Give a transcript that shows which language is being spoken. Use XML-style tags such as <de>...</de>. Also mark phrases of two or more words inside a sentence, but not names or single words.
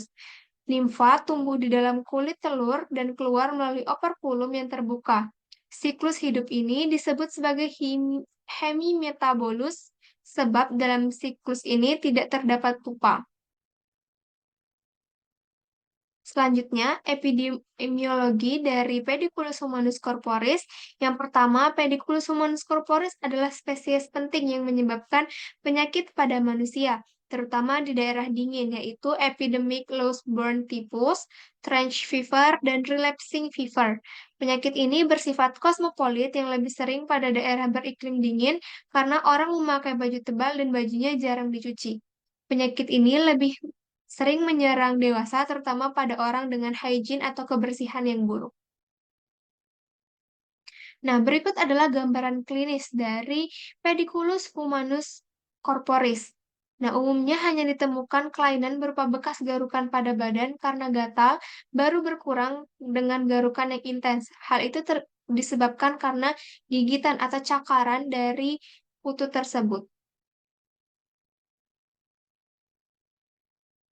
<id>Nimfa tumbuh di dalam kulit telur dan keluar melalui operkulum yang terbuka. Siklus hidup ini disebut sebagai hemimetabolus sebab dalam siklus ini tidak terdapat pupa. Selanjutnya, epidemiologi dari Pediculus humanus corporis. Yang pertama, Pediculus humanus corporis adalah spesies penting yang menyebabkan penyakit pada manusia, terutama di daerah dingin, yaitu</id> <en>epidemic low-born typhus, trench fever, dan relapsing fever.</en> <id>Penyakit ini bersifat kosmopolit yang lebih sering pada daerah beriklim dingin karena orang memakai baju tebal dan bajunya jarang dicuci. Penyakit ini lebih sering menyerang dewasa, terutama pada orang dengan hygiene atau kebersihan yang buruk. Nah, berikut adalah gambaran klinis dari Pediculus humanus corporis. Nah, umumnya hanya ditemukan kelainan berupa bekas garukan pada badan karena gatal baru berkurang dengan garukan yang intens. Hal itu disebabkan karena gigitan atau cakaran dari kutu tersebut.</id>